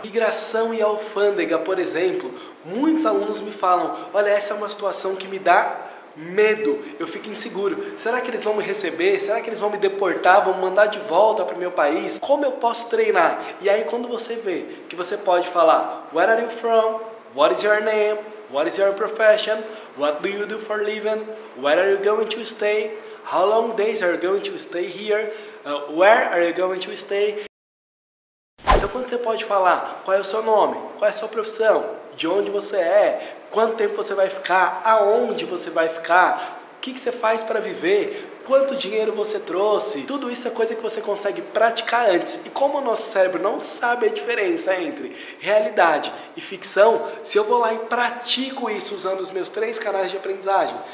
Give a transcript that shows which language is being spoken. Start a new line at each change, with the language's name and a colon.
Portuguese: Migração e alfândega, por exemplo, muitos alunos me falam: olha, essa é uma situação que me dá Medo, eu fico inseguro. Será que eles vão me receber? Será que eles vão me deportar? Vão me mandar de volta para o meu país? Como eu posso treinar? E aí quando você vê que você pode falar
English: Where are you from? What is your name? What is your profession? What do you do for living? Where are you going to stay? How long days are you going to stay here? Where are you going to stay?
Portuguese: Então quando você pode falar qual é o seu nome, qual é a sua profissão, de onde você é, quanto tempo você vai ficar, aonde você vai ficar, o que você faz para viver, quanto dinheiro você trouxe, tudo isso é coisa que você consegue praticar antes. E como o nosso cérebro não sabe a diferença entre realidade e ficção, se eu vou lá e pratico isso usando os meus 3 canais de aprendizagem,